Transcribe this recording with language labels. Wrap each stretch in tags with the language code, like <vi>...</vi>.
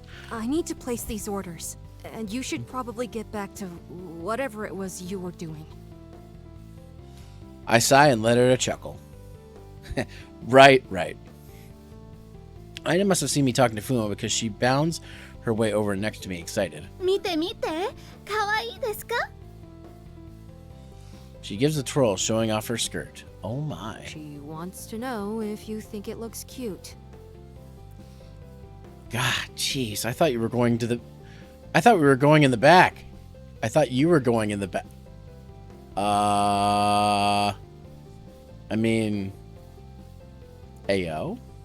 <en>I need to place these orders, and you should probably get back to whatever it was you were doing. I sigh and let out a chuckle. Right. Aina must have seen me talking to Fumo because she bounds her way over next to me, excited.</en> <ja>見て見て、可愛いですか?</ja> <en>She gives a twirl, showing off her skirt. Oh my. She wants to know if you think it looks cute. God, jeez. I thought we were going in the back. I thought you were going in the back. I mean, Ayo?</en>